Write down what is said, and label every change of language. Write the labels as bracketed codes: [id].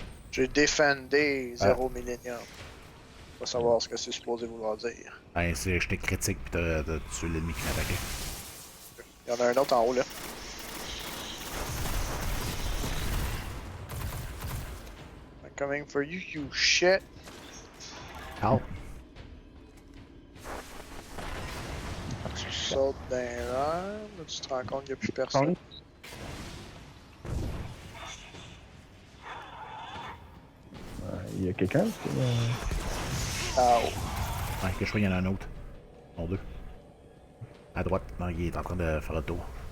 [fr] J'ai défendé 0 Millennium. Faut savoir ce que c'est supposé vouloir dire. Ben, c'est j'étais critique pis t'as tué l'ennemi qui m'attaquait. Il y en a un autre en haut là. [en] I'm coming for you, you shit. Ow. [fr] Tu sautes dans l'air, là tu te rends compte qu'il n'y a plus personne. Il y a quelqu'un qui... Ow. Ouais, que je crois qu'il y en a un autre. Non, deux. À droite, non, il est en train de faire le tour.